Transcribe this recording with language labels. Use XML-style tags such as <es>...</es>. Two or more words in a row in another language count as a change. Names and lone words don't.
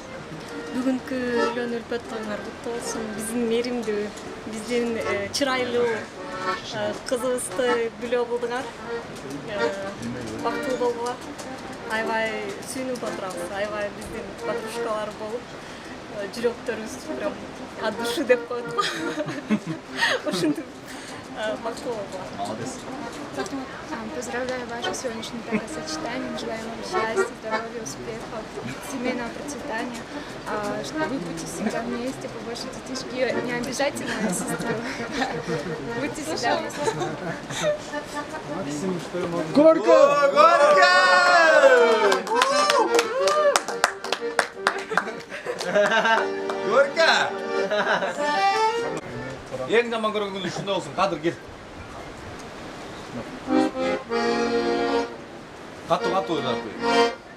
<ky>Бүгүнкү үйлөнүү үлпөт тоюңар куттуу болсун. Биздин мээримдүү, биздин чырайлуу кызыбызды күлөө кылдыңар. Бактылуу болгула. Аябай сүйүнүп отурабыз. Аябай биздин подружкалар болуп, жүрөктөрүбүз</ky> <ru>прям от души</ru> <ky>деп коет го. Ошентип бактылуу болгула.</ky> <ru>Молодец. Поздравляю ваше сегодняшнее бракосочетание. Желаем вам счастья, здоровья, успехов, семейного процветания, чтобы вы будете всегда вместе, побольше детишки. Не обижайте мою сестру. Будьте всегда вместе. Горько! Горько!</ru> <ky>Эң жаман көргөн күнү ушундай болсун. Кадыр кел. Катуу жарып.</ky>